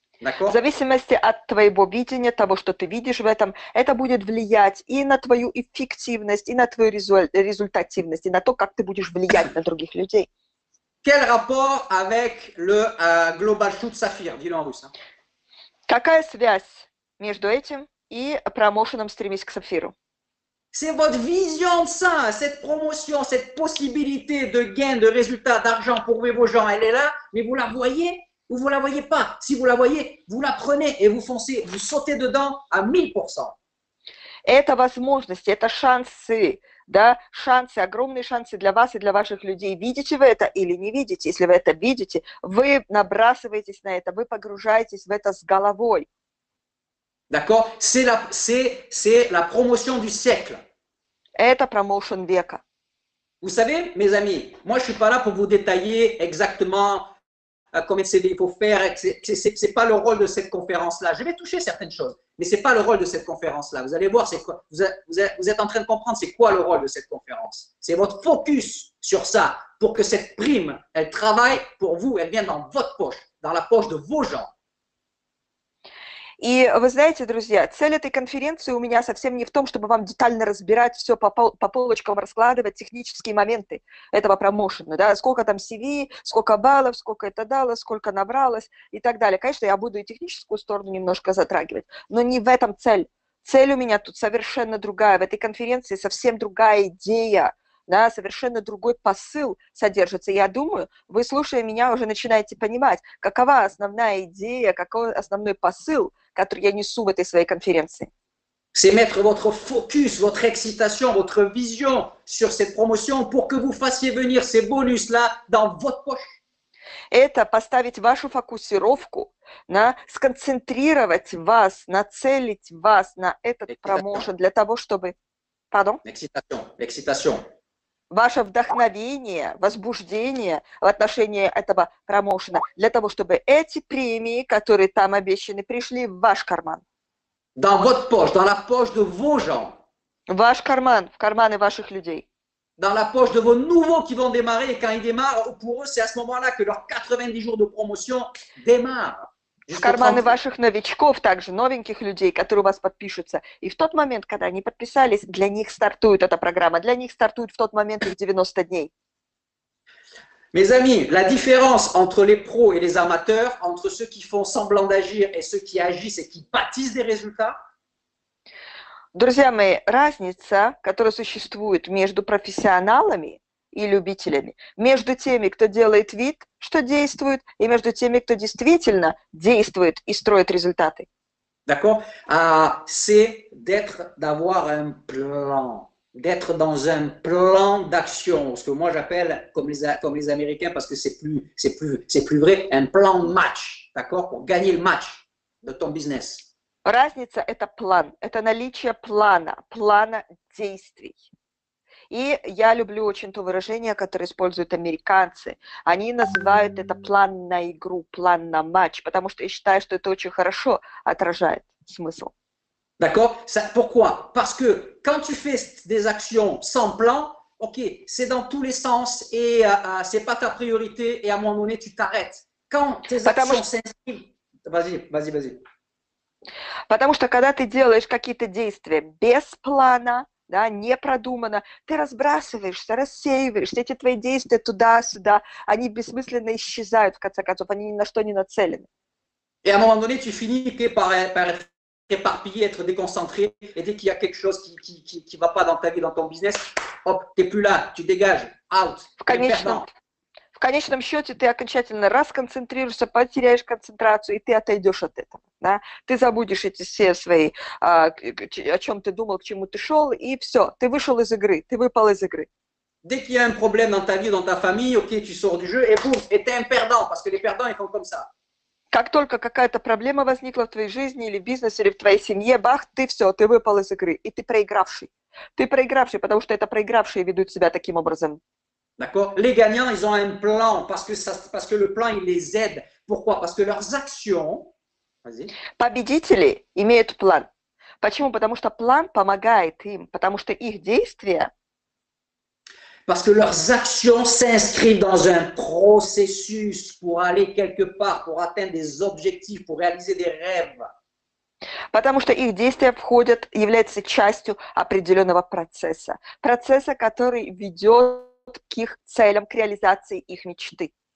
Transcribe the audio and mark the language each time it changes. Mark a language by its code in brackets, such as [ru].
[ru] В [fr] D'accord? [ru] зависимости от твоего видения, того, что ты видишь в этом, это будет влиять и на твою эффективность, и на твою результативность, и на то, как ты будешь влиять на других людей. [fr] Quel rapport avec le Global Shoot Saphir? Dis-le en russe. Hein. [ru] Какая связь между этим и промоушеном «Стремись к сапфиру»? [fr] C'est votre vision de ça, cette promotion, cette possibilité de gain, de résultat, d'argent pour vos gens, elle est là, mais vous la voyez ou vous la voyez pas. Si vous la voyez, vous la prenez et vous foncez, vous sautez dedans à 1000%. [ru] Это возможности, это шансы, да, шансы, огромные шансы для вас и для ваших людей. Видите вы это или не видите? Если вы это видите, вы набрасываетесь на это, вы погружаетесь в это с головой. [fr] D'accord? C'est la promotion du siècle. [ru] Это промоушен века. [fr] Vous savez, mes amis, moi je ne suis pas là pour vous détailler exactement combien de CV il faut faire. Ce n'est pas le rôle de cette conférence-là. Je vais toucher certaines choses, mais ce n'est pas le rôle de cette conférence-là. Vous allez voir, quoi, vous êtes en train de comprendre c'est quoi le rôle de cette conférence. C'est votre focus sur ça pour que cette prime, elle travaille pour vous, elle vienne dans votre poche, dans la poche de vos gens. [ru] И вы знаете, друзья, цель этой конференции у меня совсем не в том, чтобы вам детально разбирать все по полочкам, раскладывать технические моменты этого промоушена, да, сколько там CV, сколько баллов, сколько это дало, сколько набралось и так далее. Конечно, я буду и техническую сторону немножко затрагивать, но не в этом цель. Цель у меня тут совершенно другая. В этой конференции совсем другая идея. Да, совершенно другой посыл содержится. Я думаю, вы, слушая меня, уже начинаете понимать, какова основная идея, какой основной посыл, который я несу в этой своей конференции. [fr] C'est mettre votre focus, votre excitation, votre vision sur cette promotion pour que vous fassiez venir ces bonus-là dans votre poche. [ru] Это поставить вашу фокусировку, сконцентрировать вас, нацелить вас на этот промоушен для того, чтобы... [fr] Pardon? L'excitation. [ru] Ваше вдохновение, возбуждение в отношении этого промоушена, для того, чтобы эти премии, которые там обещаны, пришли в ваш карман. [fr] Dans votre poche, dans la poche de vos gens. [ru] В ваш карман, в карманы ваших людей. [fr] Dans la poche de vos nouveaux qui vont démarrer. Et quand ils démarrent, pour eux, c'est à ce moment-là que leurs 90 jours de promotion démarrent. [ru] В карманы ваших новичков, также новеньких людей, которые у вас подпишутся. И в тот момент, когда они подписались, для них стартует эта программа. Для них стартует в тот момент их 90 дней. [fr] Mes amis, la différence entre les pros et les amateurs, entre ceux qui font semblant d'agir et ceux qui agissent et qui bâtissent des résultats. [ru] Друзья мои, разница, которая существует между профессионалами и любителями, между теми, кто делает вид, что действует, и между теми, кто действительно действует и строит результаты. [fr] D'accord? C'est d'avoir un plan, d'être dans un plan d'action, ce que moi j'appelle, comme les Américains, parce que c'est plus vrai, un plan de match, d'accord? Pour gagner le match de ton business. [ru] Разница – это план, это наличие плана действий. И я люблю очень то выражение, которое используют американцы. Они называют это план на игру, план на матч, потому что я считаю, что это очень хорошо отражает смысл. [fr] D'accord? Pourquoi? Parce que quand tu fais des actions sans plan, ok, c'est dans tous les sens et c'est pas ta priorité et à un moment donné, tu t'arrêtes. Quand tes actions s'inscrivent... Vas-y. [ru] Потому что когда ты делаешь какие-то действия без плана, да, не продумано, ты разбрасываешься, рассеиваешься, эти твои действия туда-сюда, они бессмысленно исчезают, в конце концов, они ни на что не нацелены. [fr] Et à un moment donné, tu finis par être éparpillé, être déconcentré, et dès qu'il y a quelque chose qui va pas dans ta vie, dans ton business, hop, t'es plus là, tu dégages, out. [ru] В конечном счете ты окончательно расконцентрируешься, потеряешь концентрацию, и ты отойдешь от этого. Да? Ты забудешь эти все свои, о чем ты думал, к чему ты шел, и все, ты вышел из игры, ты выпал из игры. [fr] Dès qu'il y a un problème dans ta vie, dans ta famille, ok, tu sors du jeu, et boum, et t'es un perdant, parce que les perdants, ils font comme ça. [ru] Как только какая-то проблема возникла в твоей жизни, или в бизнесе, или в твоей семье, бах, ты все, ты выпал из игры, и ты проигравший. Ты проигравший, потому что это проигравшие ведут себя таким образом. [fr] D'accord? Les gagnants, ils ont un plan parce que le plan, il les aide Pourquoi? Parce que leurs actions, vas-y. [ru] Победители имеют план. Почему? Потому что план помогает им, потому что их действия, [fr] Parce que leurs actions s'inscrivent dans un processus pour aller quelque part, pour atteindre des objectifs, pour réaliser des rêves. [ru] потому что их действия входят, являются частью определенного процесса. Процесса, который ведет к их целям, к реализации их мечты.